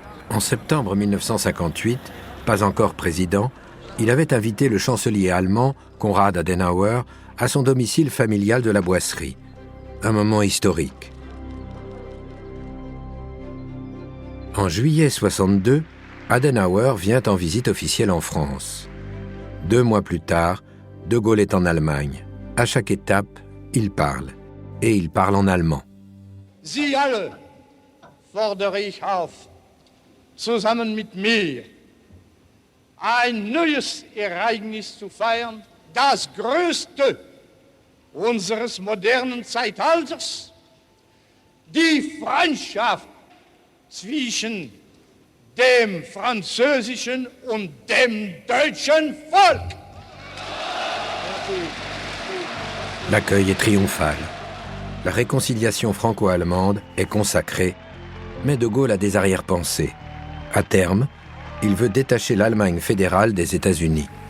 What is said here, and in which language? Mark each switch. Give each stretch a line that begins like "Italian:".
French: En septembre 1958, pas encore président, il avait invité le chancelier allemand, Konrad Adenauer, à son domicile familial de la Boisserie. Un moment historique. En juillet 62, Adenauer vient en visite officielle en France. 2 mois plus tard, De Gaulle est en Allemagne. À chaque étape, il parle. Et il parle en allemand.
German: Sie alle fordere ich auf, zusammen mit mir ein neues Ereignis zu feiern, das größte unseres modernen Zeitalters, die Freundschaft zwischen dem französischen und dem deutschen Volk.
French: L'accueil est triomphal. La réconciliation franco-allemande est consacrée, mais De Gaulle a des arrière-pensées. À terme, il veut détacher l'Allemagne fédérale des États-Unis.